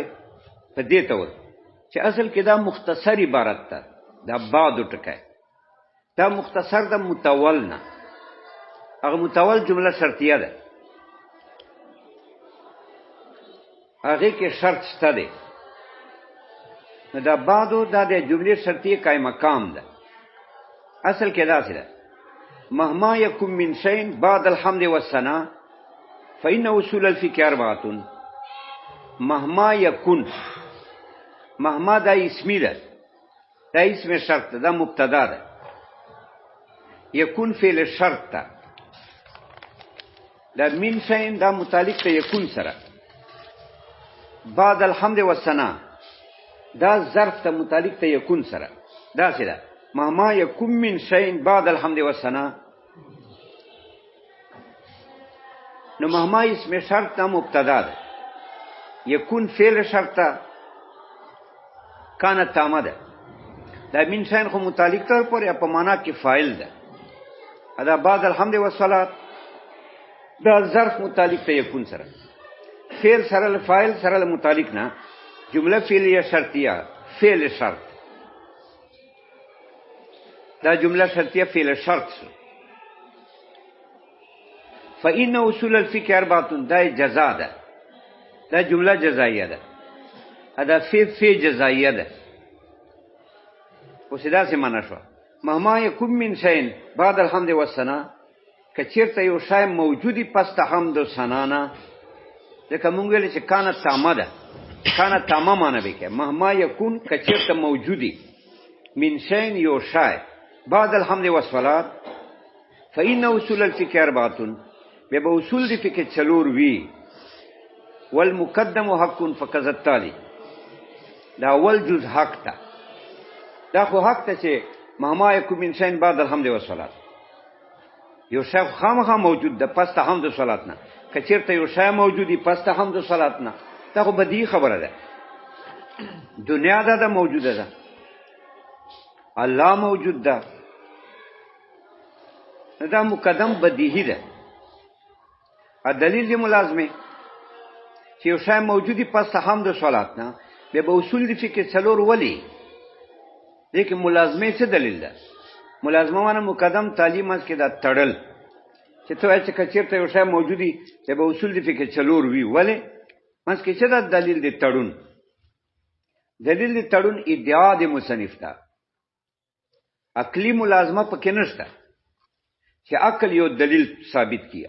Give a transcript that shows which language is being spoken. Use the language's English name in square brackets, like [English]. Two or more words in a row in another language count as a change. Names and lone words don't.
[Pashto] په دې تور چې اصل کې دا مختصر عبارت ده، دا بعد ټکی دا مختصر د متول نه. هغه متول جمله شرطیه ده، هغه کې شرط شته ده. نو دا بعدو دا د جملې شرطیه قائم مقام ده. اصل کې داسې ده [Arabic] مهما یکن من شیء بعد الحمد والثناء فإن اصول الفقه اربعة. مهما یکن، [Pashto] مهما دا اسمی ده، دا اسم شرط ده، دا مبتدا ده. یکن فعل شرط ده. دا [Arabic] من شیء [Pashto] دا متعلق ته یکن سره. [Arabic] بعد الحمد والثناء [Pashto] دا ظرف ته متعلق ته یکن سره. دا څه ده؟ [Arabic] مهما یکن من شیء بعد الحمد والثناء. [Pashto] نو مهما اسم شرط دا مبتدا ده، یکن فعل شرط ده، کانت تامه ده. دا [Arabic] من شیء [Pashto] خو متعلق ته پر په معنا کې فاعل ده. دا [Arabic] بعد الحمد والصلاه [Pashto] دا ظرف متعلق ته یکون سره. فعل سره فاعل سره متعلق نه. جمله فعلیه شرطیه، فعل شرط. دا جمله شرطیه فعل شرط شو. [Arabic] فإن اصول الفقه اربعة [Pashto] دا جزا ده. دا جمله جزائیه ده. دا فی جزائیه ده. اوس دا څه معنا شو؟ [Arabic] مهما یکن من شیء بعد الحمد والثناء، [Pashto] کچیرته یو شی موجودی پس ته حمد و ثنا نه. ځکه مونږ ویل چې کانت تامه ده، کانت تامه معنی به کې [Arabic] مهما یکون [Pashto] کچیرته موجودی [Arabic] من شیء [Pashto] یو شی [Arabic] بعد الحمد والصلاه فإن اصول الفقه اربعة. [Pashto] به به اصول د فقه څلور وی. [Arabic] والمقدم حق فقط التالي. [Pashto] دا اول جز حق ته، دا خو حق ته چې [Arabic] مهما یکون من شیء بعد الحمد والصلاه. [Pashto] یو شی خامخا موجود ده پس ته حمد و صلات نه. کچیرته یو شی موجودی پس ته حمد و صلات نه، دا خو بدیهی خبره ده. دنیا دا موجوده ده، الله موجود ده، دا مقدم بدیهی ده. ا دلیل دی ملازمه چې یو شی موجودی پس ته حمد و صلات نه. به اصول دی فقه څلور ولی. لیکن ملازمه څه دلیل ده؟ ملازمه معنی مقدم تعلیم از کې دا تړل چې ته وایې چې کچیرته یو شی موجودی به اصول دی فقه څلور وی. ولی مس کې څه دا دلیل دی تړون؟ دلیل دی تړون ادعا د مصنف ته. عقلی ملازمه پکې نشته چې عقل یو دلیل ثابت کی.